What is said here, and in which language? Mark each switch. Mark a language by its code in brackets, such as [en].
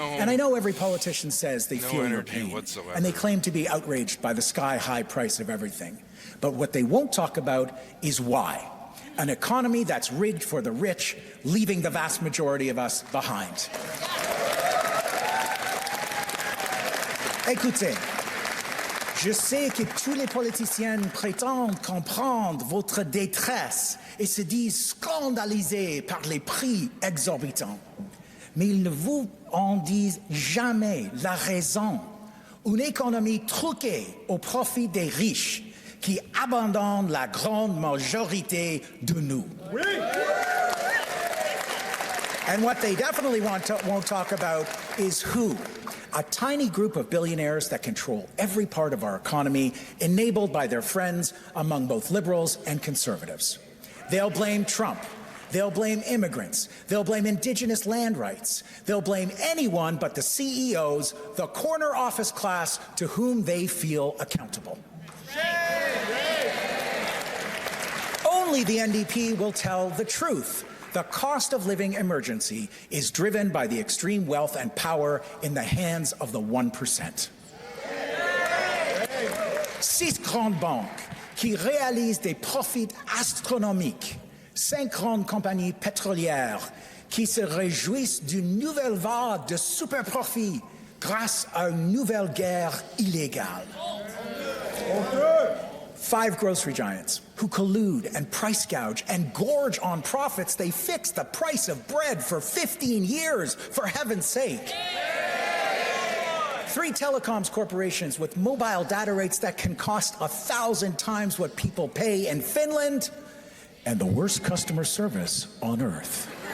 [en] And I know every politician says they feel your energy pain. whatsoever. And they claim to be outraged by the sky-high price of everything. But what they won't talk about is why. An economy that's rigged for the rich, leaving the vast majority of us behind. [fr] Écoutez, je sais que tous les politiciens prétendent comprendre votre détresse et se disent scandalisés par les prix exorbitants. Mais ils ne vous en disent jamais la raison. Une économie truquée au profit des riches qui abandonnent la grande majorité de nous. Oui. [en] And what they definitely won't talk about is who. A tiny group of billionaires that control every part of our economy, enabled by their friends among both liberals and conservatives. They'll blame Trump. They'll blame immigrants. They'll blame indigenous land rights. They'll blame anyone but the CEOs, the corner office class to whom they feel accountable. Only the NDP will tell the truth. The cost of living emergency is driven by the extreme wealth and power in the hands of the 1%. [fr] 6 grandes banques qui réalisent des profits astronomiques. 5 grandes compagnies pétrolières qui se réjouissent d'une nouvelle vague de super profits grâce à une nouvelle guerre illégale. [en] 5 grocery giants who collude and price gouge and gorge on profits. They fix the price of bread for 15 years, for heaven's sake. 3 telecoms corporations with mobile data rates that can cost 1,000 times what people pay in Finland, and the worst customer service on earth.